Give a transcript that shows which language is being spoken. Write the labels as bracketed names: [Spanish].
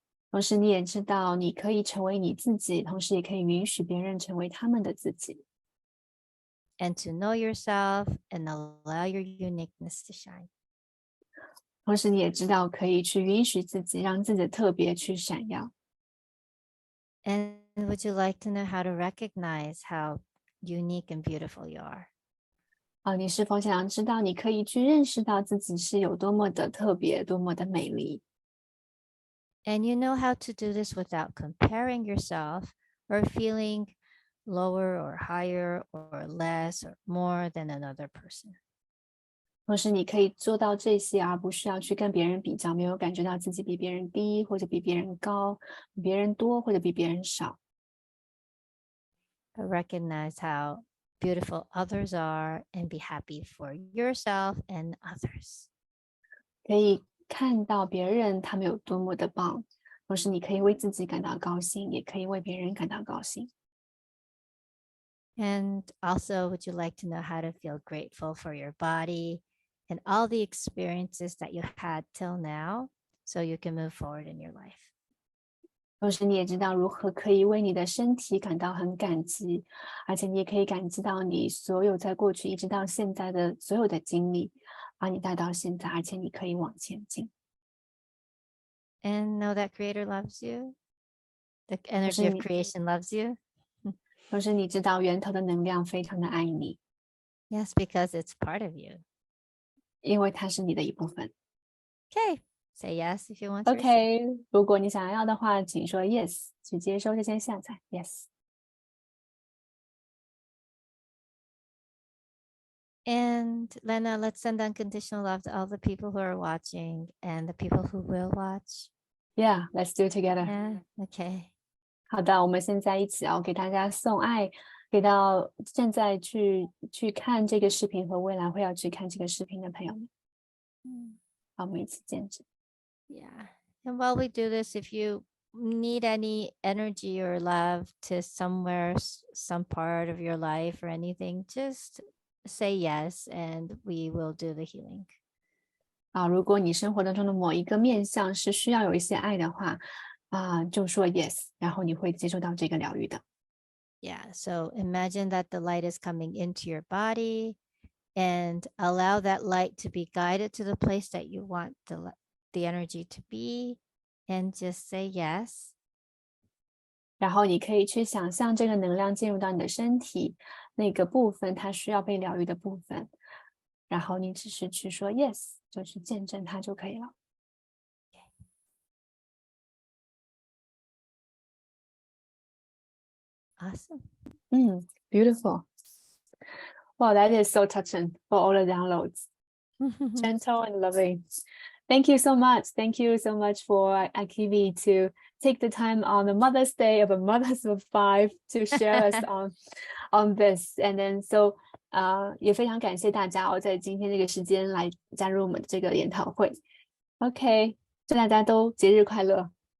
[Chinese] 同时你也知道你可以成为你自己，同时也可以允许别人成为他们的自己。 [English] And to know yourself and allow your uniqueness to shine. [Chinese] 同时你也知道可以去允许自己，让自己的特别去闪耀。 [English] And would you like to know how to recognize how unique and beautiful you are? [Chinese] 你是否想知道你可以去认识到自己是有多么的特别，多么的美丽？ [English] And you know how to do this without comparing yourself or feeling lower or higher or less or more than another person. [Chinese] 同时你可以做到这些，而不需要去跟别人比较，没有感觉到自己比别人低，或者比别人高，比别人多，或者比别人少。 [English] But recognize how beautiful others are and be happy for yourself and others. [Chinese] 可以看到别人他们有多么的棒，同时你可以为自己感到高兴，也可以为别人感到高兴。 [English] And also, would you like to know how to feel grateful for your body and all the experiences that you had till now, so you can move forward in your life? [Chinese] 同时你也知道如何可以为你的身体感到很感激，而且你也可以感激到你所有在过去一直到现在的所有的经历，把你带到现在，而且你可以往前进。 [English] And know that Creator loves you. The energy of creation loves you. [Chinese] 同时你知道源头的能量非常的爱你。 [English] Yes, because it's part of you. [Chinese] 因为它是你的一部分。 [English] Okay, say yes if you want to. [Chinese] OK， 如果你想要的话，请说 yes， 去接收这些下载 yes。 [English] And Lena, let's send unconditional love to all the people who are watching and the people who will watch. Yeah, let's do it together. Yeah, okay. [Chinese] 好的，我们现在一起给大家送爱，给到正在去看这个视频和未来会要去看这个视频的朋友们。好，我们一起见证。 [English] Yeah. And while we do this, if you need any energy or love to somewhere, some part of your life or anything, just say yes and we will do the healing. [Chinese] 如果你生活当中的某一个面向是需要有一些爱的话，就说 yes， 然后你会接受到这个疗愈的。 [English] Yeah, so imagine that the light is coming into your body and allow that light to be guided to the place that you want the energy to be and just say yes. [Chinese] 然后你可以去想象这个能量进入到你的身体那个部分，它需要被疗愈的部分，然后你只是去说 yes， 就去见证它就可以了。 [English] Awesome. Beautiful. Wow, that is so touching for all the downloads. Gentle and loving. Thank you so much. Thank you so much for Akivi to take the time on the Mother's Day of a Mothers of 5 to share us on this. And then so [Chinese] 也非常感谢大家在今天这个时间来加入我们的这个研讨会。 OK， 祝大家都节日快乐。